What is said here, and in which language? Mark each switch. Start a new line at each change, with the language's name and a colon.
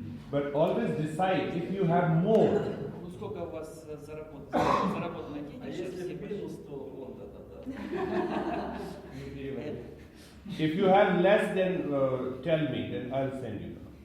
English: But always decide if you have more.
Russian: Ну сколько у вас заработано денег? А сейчас если все минус, то он да-да-да. Не переводить.
English: If you have less, then tell me, then I'll send you.